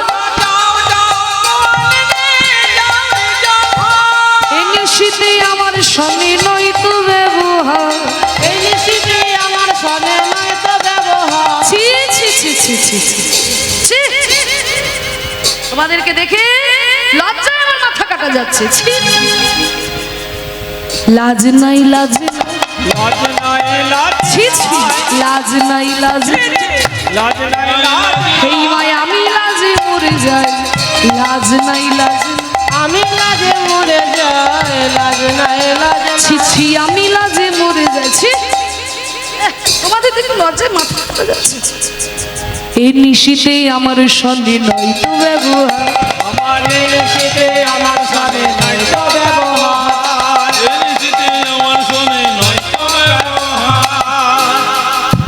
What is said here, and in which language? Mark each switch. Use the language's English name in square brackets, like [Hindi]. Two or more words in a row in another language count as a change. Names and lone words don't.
[Bangla] যাও যাও গোয়ালিনী যাও নিজ ঘর। এ নিশীথে আমার স্বামী নয়তো ব্যবহার। এই নিশীথে আমার সনে নয় তো ব্যবহার। ছি ছি ছি ছি ছি ছি ছি। তোমাদেরকে দেখে লজ্জায় আমার মাথা কাটা যাচ্ছে। ছি। লাজ নাই লাজ নাই, লাজ নাই লাজ ছি ছি, লাজ নাই লাজ নাই। লাজ নাই লাজ এই মায় আমি লাজে মরে যাই, লাজ নাই লাজ নাই। আমি লাজে মরে যাই, লাজ নাই লাজ নাই। ছি ছি, আমি লাজে মরে যাচ্ছি। তোমাদের দেখে লজ্জায় মাথা কাটা যাচ্ছে। এই নিশীথে আমার সঙ্গে নয় তো ব্যবহার। আমার এই নিশীথে আমার সনে নাই তো ব্যবহার। এই নিশীথে আমার সনে নাই তো ব্যবহার।